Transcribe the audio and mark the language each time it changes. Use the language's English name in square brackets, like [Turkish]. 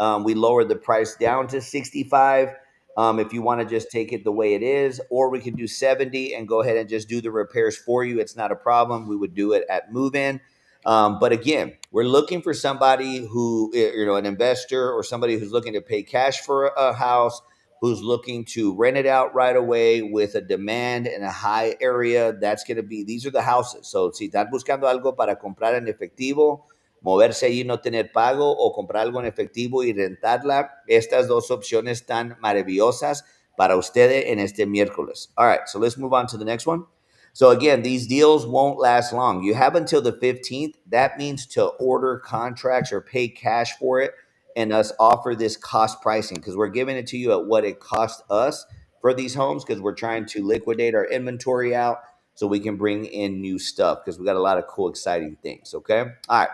[English] We lowered the price down to 65. If you want to just take it the way it is, or we can do 70 and go ahead and just do the repairs for you. It's not a problem. We would do it at move in. But again, we're looking for somebody who, an investor or somebody who's looking to pay cash for a house, who's looking to rent it out right away with a demand in a high area. That's going to be, these are the houses. [Spanish] So si estás buscando algo para comprar en efectivo, moverse allí y no tener pago, o comprar algo en efectivo y rentarla, estas dos opciones están maravillosas para ustedes en este miércoles. [English] All right, so let's move on to the next one. So again, these deals won't last long. You have until the 15th. That means to order contracts or pay cash for it and us offer this cost pricing, because we're giving it to you at what it cost us for these homes, because we're trying to liquidate our inventory out so we can bring in new stuff, because we got a lot of cool, exciting things. Okay. All right.